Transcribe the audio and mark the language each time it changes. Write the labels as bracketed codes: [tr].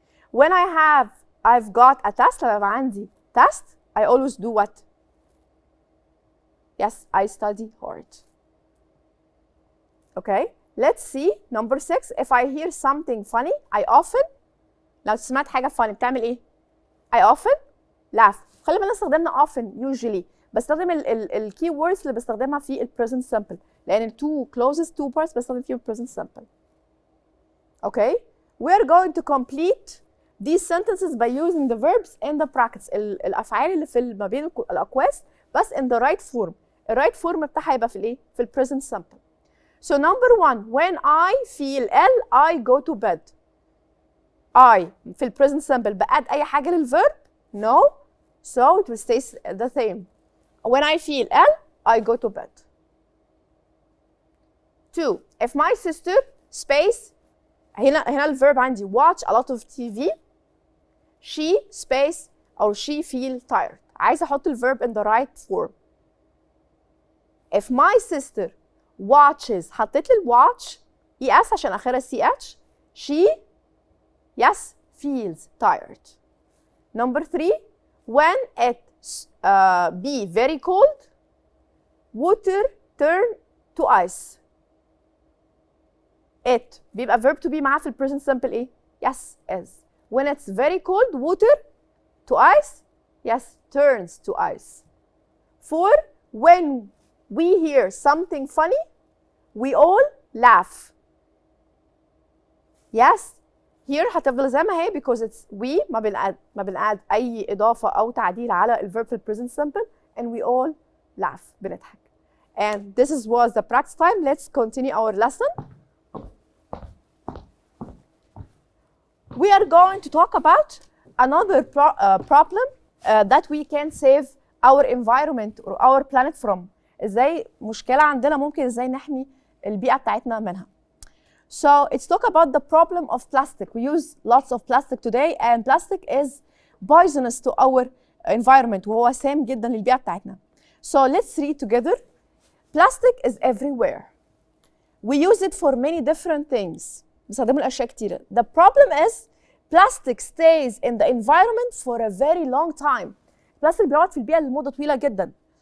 [en] When I've got a test [ar] لما يبقى عندي [en] test I always do what? Yes, I study hard. Okay, let's see number 6 if I hear something funny I often [ar] لو سمعت حاجة [en] funny [ar] بتعمل ايه؟ [en] I often laugh. [ar] خلي بالنا استخدمنا often usually بستخدم ال key words اللي بستخدمها في ال present simple لأن ال [en] two closest two parts [ar] بستخدم فيهم present simple. [en] Okay, we are going to complete these sentences by using the verbs in the brackets [ar] الأفعال اللي في ما بين الأقواس بس [en] in the right form. [ar] ال right form بتاعها هيبقى في الإيه؟ في ال present simple. [en] So number 1 when I feel ill I go to bed. [ar] I في ال present simple بأد أي حاجة للverb? [en] No. So it will stay the same. When I feel ill, I go to bed. 2 if my sister space [ar] هنا الverb عندي [en] watch a lot of TV she space أو she feel tired. [ar] عايزة أحط الverb [en] in the right form. If my sister watches [ar] حطيت لي [en] watch es [ar] عشان آخرها [en] ch she yes feels tired. Number 3 when it be very cold water turn to ice. it بيبقى verb to be [ar] معاه في ال [en] present simple [ar] ايه؟ [en] yes is. when it's very cold water to ice yes turns to ice. 4 when we hear something funny we all laugh. yes here [ar] هتفضل زي ما هي [en] because it's we [ar] ما بنقعد أي إضافة أو تعديل على الverb في [en] present simple and we all laugh [ar] بنضحك. [en] And this was the practice time. Let's continue our lesson. We are going to talk about another problem that we can save our environment or our planet from. [ar] إزاي مشكلة عندنا ممكن إزاي نحمي البيئة بتاعتنا منها. [en] So let's talk about the problem of plastic. We use lots of plastic today and plastic is poisonous to our environment [ar] وهو سام جدا للبيئة بتاعتنا. [en] So let's read together. Plastic is everywhere. We use it for many different things. [ar] بنستخدمه لأشياء كتيرة. [en] The problem is plastic stays in the environment for a very long time. [ar] البلاستيك بيقعد في البيئة لمدة طويلة جدا.